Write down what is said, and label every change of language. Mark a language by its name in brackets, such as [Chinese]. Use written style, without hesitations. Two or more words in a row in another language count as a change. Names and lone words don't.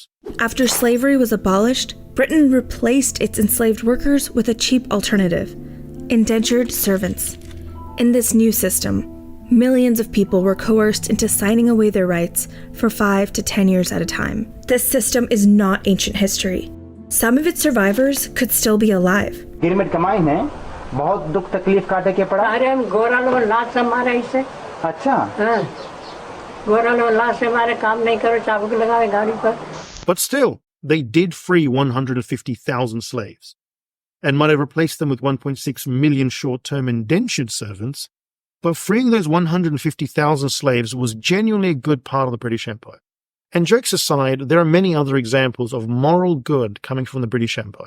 [English] After slavery was abolished, Britain replaced its enslaved workers with a cheap alternative: indentured servants. In this new system, millions of people were coerced into signing away their rights for 5 to 10 years at a time. This system is not ancient history. Some of its survivors could still be alive. [Bhojpuri] गिरमिट कमाई है, बहुत दुख तकलीफ काटे के पड़ा। अरे हम गोरा लोग लाश से मारे इसे। अच्छा। हाँ। गोरा लोग लाश से मारे काम नहीं करो चाबुक लगावे गाड़ी पर। [English] But still, they did free 150,000 slaves, and might have replaced them with 1.6 million short-term indentured servants. But freeing those 150,000 slaves was genuinely a good part of the British Empire. And jokes aside, there are many other examples of moral good coming from the British Empire.